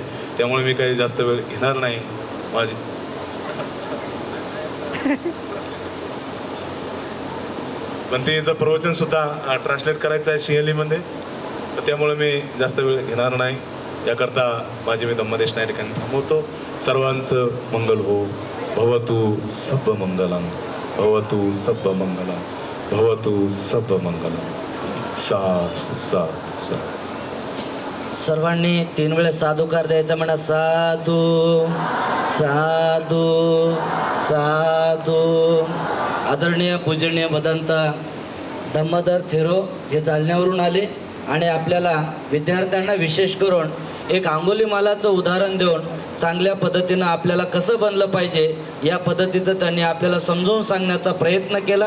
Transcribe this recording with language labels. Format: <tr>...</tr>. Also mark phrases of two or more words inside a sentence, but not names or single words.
<mr>त्यामुळे मी काही जास्त वेळ घेणार नाही. माझी भंतेंचं प्रवचन सुद्धा ट्रान्सलेट करायचं आहे सिंहलीमध्ये, तर त्यामुळे मी जास्त वेळ घेणार नाही. याकरता माझी मी धम्मदेशना या ठिकाणी थांबवतो. सर्वांचं मंगल हो.</mr> <pi>भवतु सब मंगलम, भवतु सब मंगलम, भवतु सब मंगलम. साधु साधु साधु.</pi> <mr>सर्वांनी 3 वेळेस साधुकार द्यायचा म्हणा.</mr> <pi>साधू साधू साधू.</pi> <mr>आदरणीय पूजनीय भदंत धम्मधर थेरो हे जालन्यावरून आले आणि आपल्याला विद्यार्थ्यांना विशेष करून एक अंगुलीमालाचं उदाहरण देऊन चांगल्या पद्धतीनं आपल्याला कसं बनलं पाहिजे या पद्धतीचं त्यांनी आपल्याला समजावून सांगण्याचा प्रयत्न केला.</mr>